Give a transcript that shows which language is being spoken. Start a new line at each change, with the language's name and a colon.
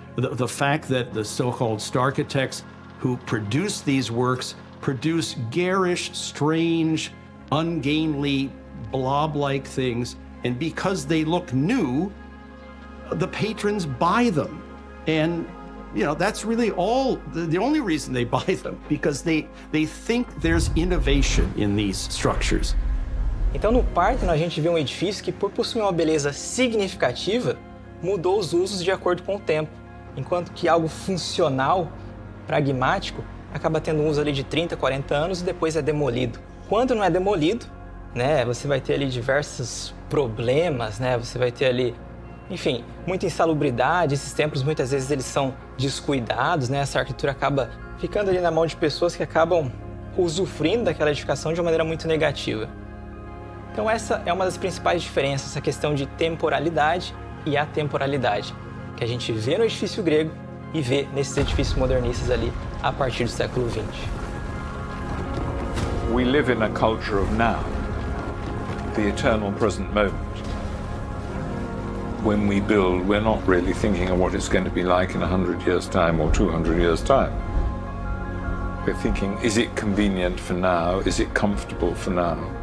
English: The fact that the so-called starchitects who produce these works produce garish, strange, ungainly, blob-like things, and because they look new, the patrons buy them. And that's really the only reason they buy them, because they think there's innovation in these structures.
Portuguese: Então, no Parthenon, a gente vê um edifício que, por possuir uma beleza significativa, mudou os usos de acordo com o tempo, enquanto que algo funcional, pragmático, acaba tendo um uso ali de 30, 40 anos e depois é demolido. Quando não é demolido, você vai ter ali diversos problemas, você vai ter ali, enfim, muita insalubridade. Esses templos, muitas vezes, eles são descuidados, essa arquitetura acaba ficando ali na mão de pessoas que acabam usufruindo daquela edificação de uma maneira muito negativa. Então essa é uma das principais diferenças, essa questão de temporalidade e atemporalidade, que a gente vê no edifício grego e vê nesses edifícios modernistas ali a partir do século XX.
English: We live in a culture of now, the eternal present moment. When we build, we're not really thinking of what it's going to be like in 100 years' time or 200 years' time. We're thinking, is it convenient for now? Is it comfortable for now?